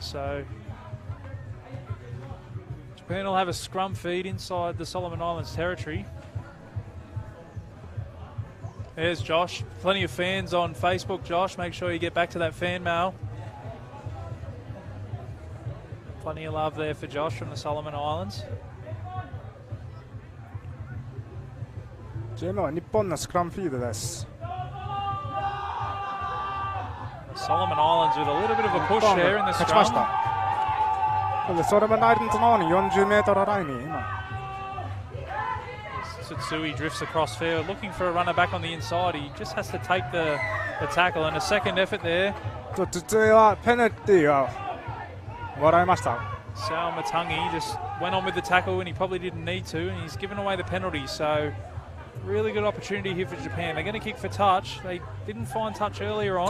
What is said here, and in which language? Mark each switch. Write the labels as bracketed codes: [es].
[en] So Japan will have a scrum feed inside the Solomon Islands territory. There's Josh. Plenty of fans on Facebook, Josh. Make sure you get back to that fan mail. Plenty of love there for Josh from the Solomon Islands. [ja] 今は日本のスクラムフィードです。 [en] Solomon Islands with a little bit of a push there in the [ja] 勝ちまし [en] scrum. [ja] た。でソロモンアイランドの方に40メートルラインに今。 [en] Tsutsui drifts across field, looking for a runner back on the inside. He just has to take the tackle, and a second effort there. [ja] ツツイはペナルティーがもらいました。 [en] Sal Matangi just went on with the tackle and he probably didn't need to, and he's given away the penalty. So really good opportunity here for Japan. They're going to kick for touch. They didn't find touch earlier on.